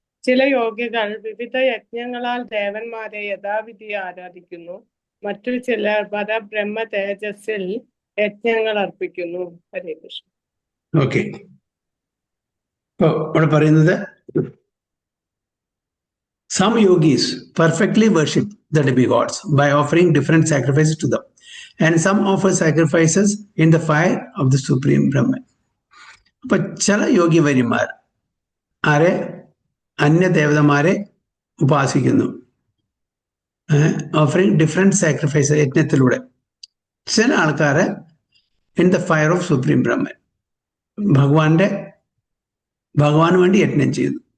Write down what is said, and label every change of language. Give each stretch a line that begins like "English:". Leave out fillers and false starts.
Malayalam: ചില യോഗികൾ വിവിധ യജ്ഞങ്ങളാൽ ദേവന്മാരെ യഥാവിധി ആരാധിക്കുന്നു. മറ്റു ചിലർ പരബ്രഹ്മ തേജസ്സിൽ യജ്ഞങ്ങൾ അർപ്പിക്കുന്നു. ഹരേ കൃഷ്ണ.
English: okay,
Malayalam: ഇപ്പൊ ഇവിടെ പറയുന്നത്
English: some yogis perfectly worship the demigods by offering different sacrifices to them, and some offer sacrifices in the fire of the supreme Brahman.
Malayalam: അപ്പൊ ചില യോഗി വര്യന്മാർ ആരെ അന്യദേവതമാരെ ഉപാസിക്കുന്നു,
English: offering different sacrifice
Malayalam: യജ്ഞത്തിലൂടെ. ചില ആൾക്കാരെ
English: in the fire of supreme Brahman,
Malayalam: ഭഗവാന് വേണ്ടി യജ്ഞം ചെയ്യുന്നു.